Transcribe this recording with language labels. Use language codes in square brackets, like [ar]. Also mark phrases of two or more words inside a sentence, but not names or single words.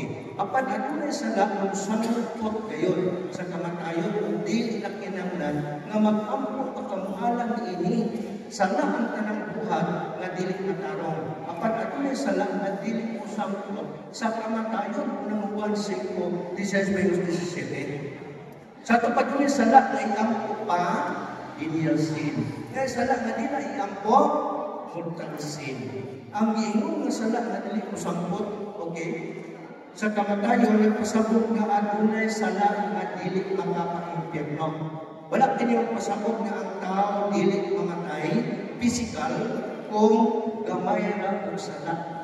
[ceb] Apan adunay sala nga sangkot gayon sa kamatayon ug dili na kinahanglan nga mag-ampo ka kamuhalan ini sala ang tanang buhat nga dili matarong. Apan adunay sala nga dili usangko sa kamatayon ng 1:5-16. Sa tupad ni sala nga iampo pa [en] venial sin. [ceb] Kaya sala nga dili iampo [en] mortal sin. [ceb] Ang giingon nga sala nga dili usangko, okay? Sa kamatayon nagpasabot nga adunay sala nga dili makapaimpyerno. Wala kini pasabot nga ang tao dili mamatay physical kung gamay ra og sala.